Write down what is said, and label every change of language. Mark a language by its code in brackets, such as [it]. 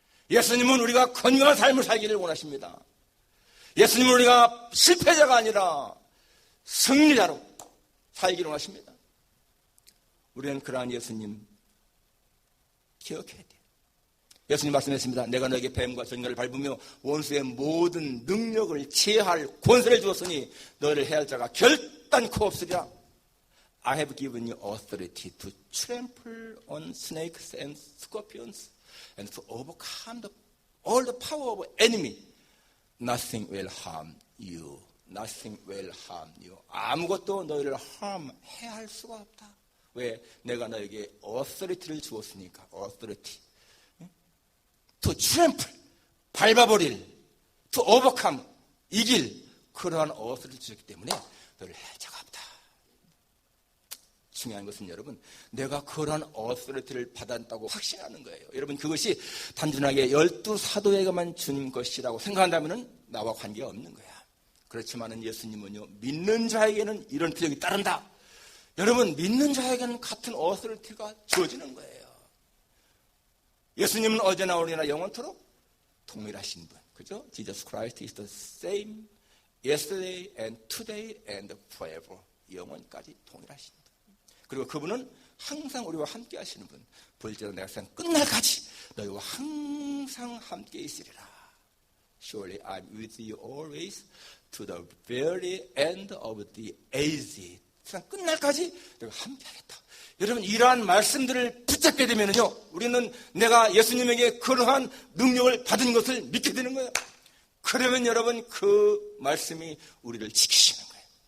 [ko] 예수님은 우리가 건강한 삶을 살기를 원하십니다. 예수님은 우리가 실패자가 아니라 승리자로 살기를 원하십니다. 우리는 그러한 예수님 기억해야 돼요. 예수님 말씀했습니다. 내가 너에게 뱀과 전갈을 밟으며 원수의 모든 능력을 제할 권세를 주었으니 너를 해할 자가 결단코 없으리라. [en] I have given you authority to trample on snakes and scorpions and to overcome all the power of enemy. Nothing will harm you. Nothing will harm you. [ko] 아무것도 너희를 해할 수가 없다. 왜? 내가 너에게 authority를 주었으니까. authority. [en] To trample, [ko] 밟아버릴, [en] to overcome, [ko] 이길 그러한 authority를 주셨기 때문에 너를 해할 자가 없다. 중요한 것은 여러분, 내가 그러한 authority를 받았다고 확신하는 거예요. 여러분, 그것이 단순하게 12사도에게만 주는 것이라고 생각한다면 나와 관계가 없는 거야. 그렇지만은 예수님은요, 믿는 자에게는 이런 필력이 따른다. 여러분, 믿는 자에게는 같은 authority가 주어지는 거예요. 예수님은 어제나 오늘이나 영원토록 동일하신 분. 그죠? [en] Jesus Christ is the same yesterday and today and forever. [ko] 영원까지 동일하신 분. 그리고 그분은 항상 우리와 함께 하시는 분. 볼지라도 내가 세상 끝날까지 너희와 항상 함께 있으리라. [en] Surely I'm with you always to the very end of the age. [ko] 세상 끝날까지 내가 함께 하겠다. 여러분, 이러한 말씀들을 붙잡게 되면요, 우리는 내가 예수님에게 그러한 능력을 받은 것을 믿게 되는 거예요. 그러면 여러분, 그 말씀이 우리를 지키시는 거예요.